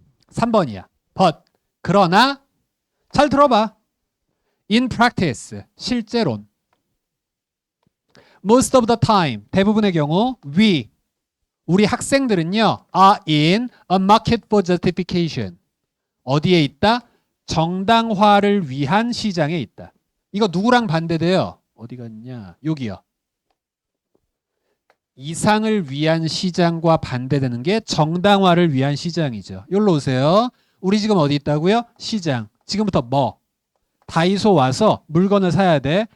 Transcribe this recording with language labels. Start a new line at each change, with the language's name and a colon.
Korean: 3번이야. but. 그러나 잘 들어봐.
English: in practice.
Korean: 실제론.
English: most of the time.
Korean: 대부분의 경우 우리 학생들은요.
English: are in a market for justification.
Korean: 어디에 있다? 정당화를 위한 시장에 있다. 이거 누구랑 반대돼요? 어디 갔냐? 여기요. 이상을 위한 시장과 반대되는 게 정당화를 위한 시장이죠. 여기로 오세요. 우리 지금 어디 있다고요? 시장. 지금부터 뭐? 다이소 와서 물건을 사야 돼.